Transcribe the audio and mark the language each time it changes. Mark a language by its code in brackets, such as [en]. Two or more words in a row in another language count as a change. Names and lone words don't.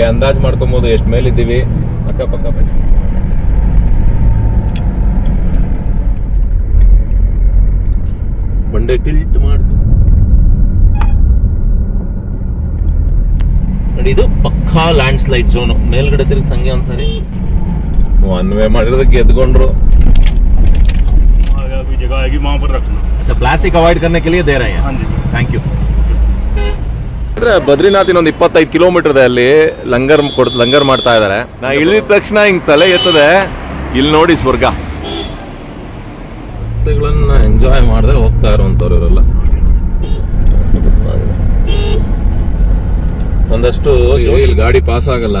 [kn] ಅಂದಾಜ್ ಮಾಡ್ಕೊಬಹುದು ಎಷ್ಟು ಮೇಲಿದ್ದೀವಿ. ಅಕ್ಕಪಕ್ಕ ಬೆಟ್ಟ. ಬಂಡೆ ಟಿಲ್ಟ್ ಮಾಡ್ತು ನೋಡಿ. ಇದು ಪಕ್ಕಾ [en] landslide zone. [kn] ಮೇಲ್ಗಡೆ ತಿರುಗಿ ಸಂಗೆ ಒಂದ್ಸರಿ [en] one way [kn] ಮಾಡಿರೋದಕ್ಕೆ ಎದ್ಕೊಂಡ್ರು. [hi] अच्छा [en] plastic avoid [hi] करने के लिए दे रहे हैं. [en] thank you. [kn] ಅಂದ್ರೆ ಬದ್ರಿನಾಥ್ ಇನ್ನೊಂದು 25 ಕಿಲೋಮೀಟರ್ ಇದೆ. ಅಲ್ಲಿ ಲಂಗರ್ ಮಾಡ್ತಾ ಇದಾರೆ. ನಾ ಇಳಿದ ತಕ್ಷಣ ಹಿಂಗ್ ತಲೆ ಎತ್ತದೆ. ಇಲ್ಲಿ ನೋಡಿ ಸ್ವರ್ಗ. ರಸ್ತೆಗಳನ್ನ ಎಂಜಾಯ್ ಮಾಡದೆ ಹೋಗ್ತಾ ಇರುವಂತವ್ರು ಇವರೆಲ್ಲ. ಒಂದಷ್ಟು ಇಲ್ಲಿ ಗಾಡಿ ಪಾಸ್ ಆಗಲ್ಲ.